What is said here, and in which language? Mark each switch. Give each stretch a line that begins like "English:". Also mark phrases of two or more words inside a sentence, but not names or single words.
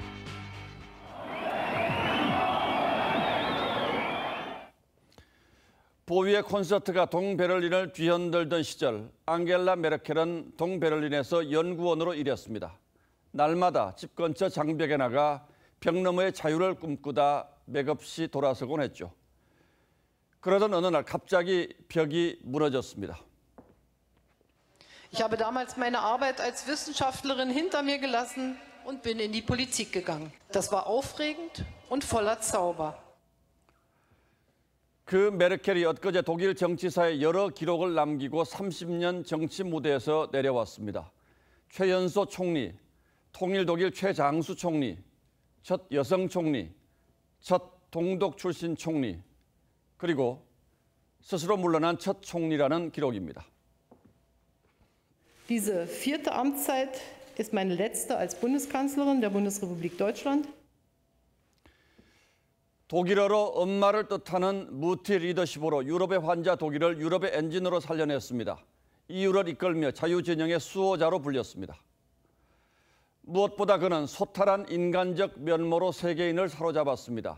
Korean: 보위의 콘서트가 동베를린을 뒤흔들던 시절 앙겔라 메르켈은 동베를린에서 연구원으로 일했습니다. 날마다 집 근처 장벽에 나가 벽 너머의 자유를 꿈꾸다 맥없이 돌아서곤 했죠. 그러던 어느 날 갑자기 벽이 무너졌습니다.
German: Ich habe damals meine Arbeit als Wissenschaftlerin hinter mir gelassen und bin in die Politik gegangen. Das war aufregend und voller Zauber.
Korean: 그 메르켈이 엊그제 독일 정치사에 여러 기록을 남기고 30년 정치 무대에서 내려왔습니다. 최연소 총리, 통일 독일 최장수 총리, 첫 여성 총리, 첫 동독 출신 총리, 그리고 스스로 물러난 첫 총리라는 기록입니다.
German: Diese vierte Amtszeit ist meine letzte als Bundeskanzlerin der Bundesrepublik Deutschland.
Korean: 독일어로 엄마를 뜻하는 무티 리더십으로 유럽의 환자 독일을 유럽의 엔진으로 살려냈습니다. 이유를 이끌며 자유진영의 수호자로 불렸습니다. 무엇보다 그는 소탈한 인간적 면모로 세계인을 사로잡았습니다.